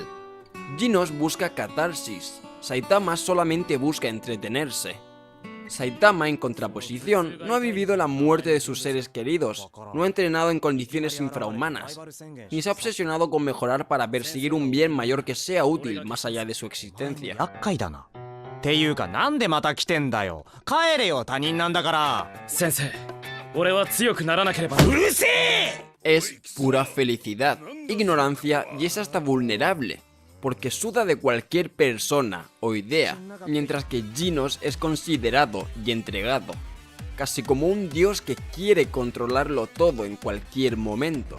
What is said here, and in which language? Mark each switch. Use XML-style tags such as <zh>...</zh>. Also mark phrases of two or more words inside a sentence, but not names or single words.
<es>Genos busca catarsis, Saitama solamente busca entretenerse. Saitama, en contraposición, no ha vivido la muerte de sus seres queridos, no ha entrenado en condiciones infrahumanas, ni se ha obsesionado con mejorar para perseguir un bien mayor que sea útil más allá de su existencia.</es> <ja>っていうかなんでまた来てんだよ。帰れよ、他人なんだから。先生、俺は強くならなければ。うるせえ!</ja> <es>Es pura felicidad, ignorancia y es hasta vulnerable, porque suda de cualquier persona o idea, mientras que Genos es considerado y entregado, casi como un dios que quiere controlarlo todo en cualquier momento.</es>